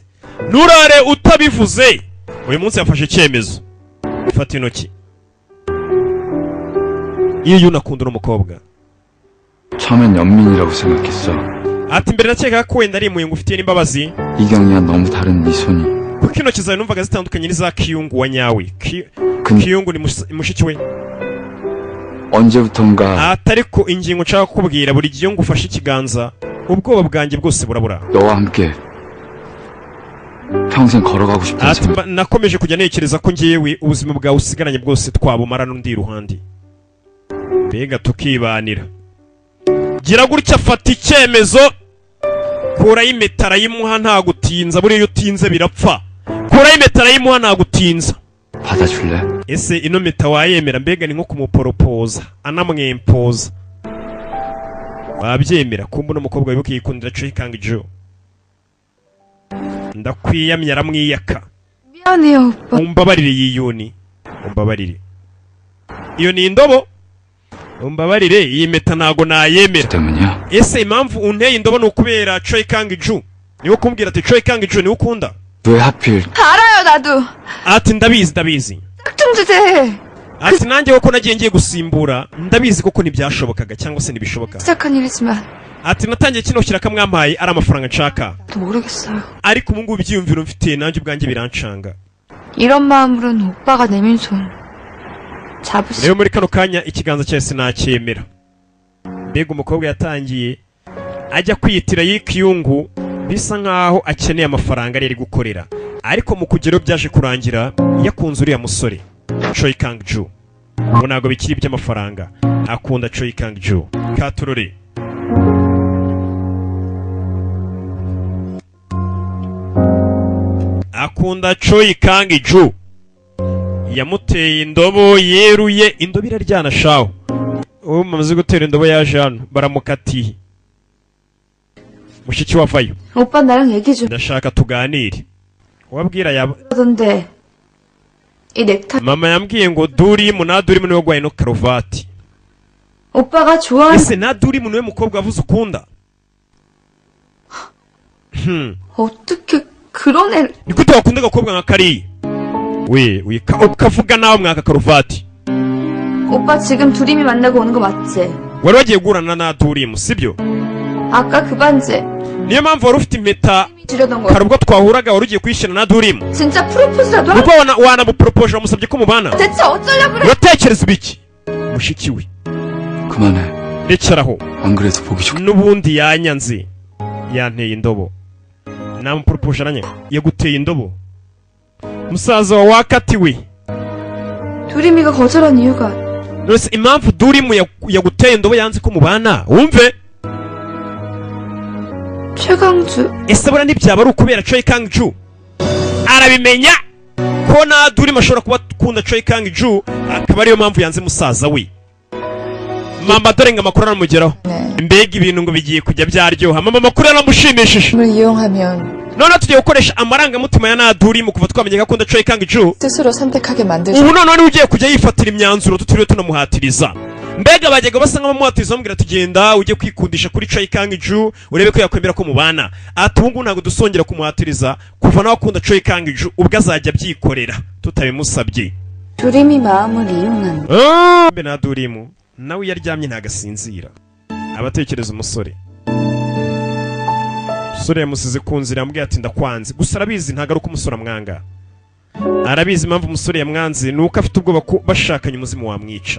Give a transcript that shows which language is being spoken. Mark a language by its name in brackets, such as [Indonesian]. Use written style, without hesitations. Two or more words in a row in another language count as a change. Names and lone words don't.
[Kinyarwanda] nturare utabivuze. uyu munsi yafashe icyemezo. fata intoki. iyo unakunda n'umukobwa. [Korean] 처음엔 연민이라고 생각했어. [Kinyarwanda] ati mbere nakeka ko wenda ari impuhwe ngufitiye n'imbabazi. [Korean] 이경이와 너무 다른 네 손이. [Kinyarwanda] kuko intoki zawe numvaga zitandukanye n'iza Kiyungu wa nyawe. Kiyungu ni mushiki we. [Korean] 언제부턴가 [Kinyarwanda] ariko ingingo nshaka kukubwira, buri gihe ngufashe ikiganza ubwoba bwanjye bwose burabura. [Korean] 너와 함께 평생 걸어가고 싶다는 생각. [Kinyarwanda] nakomeje kujya ntekereza ko ngewe ubuzima bwawe usigaranye bwose twabumara n'undi iruhande. mbega tukibanira. gira gutya afata icyemezo. kuraho impeta arayimuha nta gutinza. buriya iyo utinze birapfa. kuraho impeta arayimuha nta gutinza. [Korean] 받아줄래? [Kinyarwanda] ese ino mpeta wayemera? mbega ni nko kumuporopoza anamwempoza. wabyemera? kumbe uno mukobwa wibuke yikundira Choi Kang-jo. ndakwiyamye aramwiyaka. [Korean] 미안해요 오빠. [Kinyarwanda] umbabarire yiyuni. umbabarire. iyo ni indobo. umbabarire iyi mpeta ntago nayemera. [Korean] 때문이야? [Kinyarwanda] ese impamvu unteye indobo ni ukubera Choi Kang-jo? niwe kumbwira ati Choi Kang-jo niwe ukunda? [Korean] 왜 하필 알아요 나도. [Kinyarwanda] ati ndabizi. [Korean] 딱 좀 주제. [Kinyarwanda] ati nanjye koko nagiye ngiye gusimbura ndabizi koko ntibyashobokaga cyangwa se ntibishoboka. [Korean] 시작한 일이지만 [Kinyarwanda] ati natangiye kino shyiraka mwampaye ari amafaranga nshaka. [Korean] 또 모르겠어요. [Kinyarwanda] ariko ubu ngubu ibyiyumviro mfite nanjye ubwanjye birancanga. [Korean] 이런 마음으로는 오빠가 내민 손 잡으시. [Kinyarwanda] rero muri kano kanya ikiganza cyawe sinacyemera. mbega umukobwa yatangiye ajya kwiyitira Yikiyungu bisa nkaho akeneye amafaranga ari gukorera, ariko mu kugeraho byaje kurangira yakunze uriya musore Choi Kang-jo. ubu ntabwo bikiri iby'amafaranga. akunda Choi Kang-ju. Katurore. Akunda Choi Kang-ju. Yamuteye indobo yeruye, indobo iraryana shaho. Uwo mumaze gutera indobo yaje hano baramukatiye. Mushiki wavayo. [Korean] 오빠 나랑 얘기 좀 [Kinyarwanda] Ndashaka tuganire. Wabwira yaba. [Korean] 하던데 이 넥타이 [Kinyarwanda] Mama yambwiye ngo Durimu na Durimu niwe gwaye no karuvati. [Korean] 오빠가 좋아하는 [Kinyarwanda] Ese na Durimu niwe mukobwa wavuze ukunda? [Korean] 어떻게 그런 애 [Kinyarwanda] Nigute wakunda agakobwa nka kariya? We ukavuga nawe mwaka karuvati. [Korean] 오빠 지금 두림이 만나고 오는 거 맞지? [Kinyarwanda] Wari wagiye guhurana na Durimu sibyo? [Korean] 아까 그 반지 [Kinyarwanda] Niyo mpamvu wari ufite impeta [Korean] 주려던 거 [Kinyarwanda] hari ubwo twahuraga wari ugiye kwishyira na Durimu. [Korean] 진짜 프로포즈라도 하... [Kinyarwanda] Ubwo wanamupropoje wamusabye ko mubana. [Korean] 대체 어쩌려고 그래? [Kinyarwanda] Uratekereza ibiki? Mushiki we. [Korean] 그만해. [Kinyarwanda] Rekeraho. [Korean] 안 그래도 보기 좋. [Kinyarwanda] Nubundi yanyanze. Yanteye indobo. Namupropoje aranye. Yaguteye indobo. Musaza wa wakatiwe. [Korean] 두림이가 거절한 이유가 [Kinyarwanda] Nose impamvu Durimu yaguteye indobo yanze ko mubana. Wumve. 최강주 Ese bura ntibyaba ari ukubera Choi Kang-ju. Arabimenya ko na Durimu ashobora kuba akunda Choi Kang-ju, akaba ariyo mpamvu yanze musaza we. Mama dore ngo amakuru aramugeraho. Mbega ibintu ngo bigiye kujya byaryoha. Mama amakuru aramushimishije. [Korean] 을 이용하면 [Kinyarwanda] None tugiye gukoresha amarangamutima ya na Durimu kuva twamenye ko akunda Choi Kang-ju. [Korean] 스스로 선택하게 만들죠. [Kinyarwanda] Ubu none ugiye kujya yifatira imyanzuro tutiriwe tunamuhatiriza. Mbega bajyaga basa nk'abamuhatiriza bamubwira tugenda ujye kwikundisha kuri Choi Kang-ju urebe ko yakwemera ko mubana. Ati ubu ngubu ntabwo dusongera kumuhatiriza kuva nawe akunda Choi Kang-ju ubwo azajya abyikorera tutabimusabye. [Korean] 두림이 마음을 이용한 [Kinyarwanda] Mbe na Durimu nawe yaryamye ntagasinzira. Abatekereza umusore. Umusore yamusize ku nzira yamubwiye ati ndakwanze. Gusa arabizi ntago ari uko umusore amwanga. Arabizi impamvu umusore yamwanze nuko afite ubwoba ko bashakanye umuzimu wamwica.